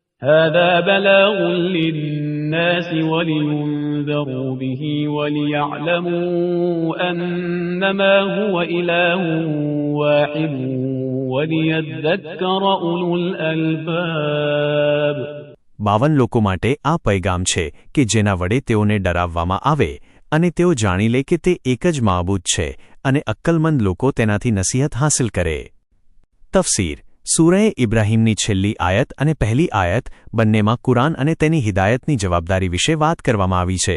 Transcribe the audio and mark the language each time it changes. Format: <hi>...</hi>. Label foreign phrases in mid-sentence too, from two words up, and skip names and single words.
<ar>هذا بلاغ للناس ولينذروا به وليعلموا أنما هو إله واحد وليذكر أولو الألباب.</ar> <gu>52 લોકો માટે આ પૈગામ છે કે જેના વડે તેઓને ડરાવવામાં આવે અને તેઓ જાણી લે કે તે એક જ માબૂદ છે અને અક્કલમંદ લોકો તેનાથી નસીહત હાંસલ કરે. તફસીર સૂરએ ઇબ્રાહીમની છેલ્લી આયત અને પહેલી આયત બંનેમાં કુરાન અને તેની હિદાયતની જવાબદારી વિશે વાત કરવામાં આવી છે.</gu>